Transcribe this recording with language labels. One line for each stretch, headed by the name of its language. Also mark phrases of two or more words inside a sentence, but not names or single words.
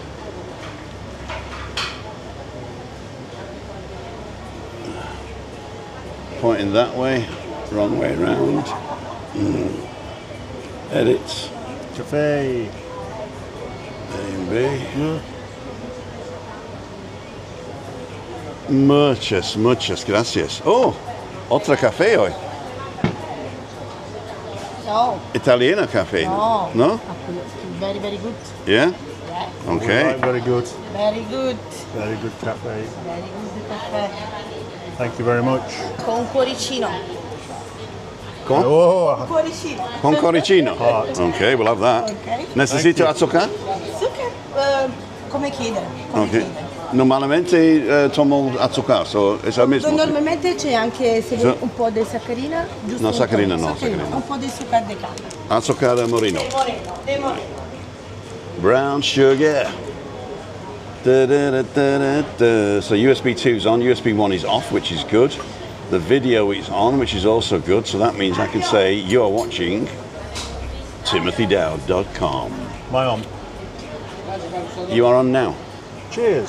English: Pointing that way, wrong way round. Edit. Cafe. A and B. Yeah.
Spanish: Muchas gracias. Oh, otra café hoy. No. Italiano café. No. No?
English: Very, very good. Yeah? Yeah. Okay. Right, very good. Very good. Very good cafe. Very good caffè. Thank you very much.
Italian: Con cuoricino. Con?
English: Oh,
Italian: Cuoricino. Con coricino.
English: Hot. Okay, we'll have that. Ok.
Spanish: Necesito azúcar?
Italian: Zucchero, come chiede. Come
English: Okay.
Italian: chiede.
Spanish: Normalmente tomo azúcar, so es el mismo.
Italian: Normalmente c'è anche se Sì. vuoi un po' di saccarina, giusto? No, un po'. saccarina no, Saccarina, saccarina. un po' di zucchero di canna.
Spanish: Azúcar de moreno. De moreno.
English: Brown sugar. Da, da, da, da, da, da. So USB 2 is on, USB 1 is off, which is good. The video is on, which is also good. So that means I can say you are watching TimothyDowd.com. my on. You are on now. Cheers.